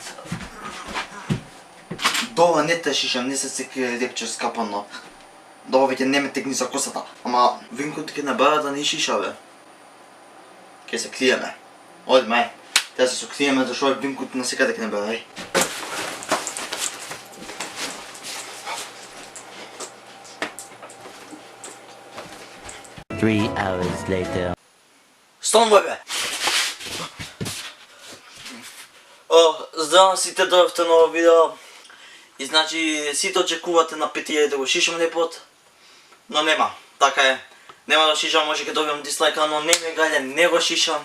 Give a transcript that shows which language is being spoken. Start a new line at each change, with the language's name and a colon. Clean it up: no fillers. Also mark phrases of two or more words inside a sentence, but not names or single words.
Macedonian: Добро, не те шишам, не се секи репче скапано. Добро, веќе не ме тегни за косата. Ама Винкот ке набара да не шиша бе. Ке се криеме. Одме, ај. Тя се сокриеме, зашто Винкот на секаде ке набара, ај.
English: Three hours later.
Macedonian: Станувај бе! Здраво сите, дојавте ново видео. И значи сите очекувате на 5000 да го шишам лепот. Но нема, така е. Нема да шишам, може ке добијам дислайка, но не ме гаѓа, не го шишам.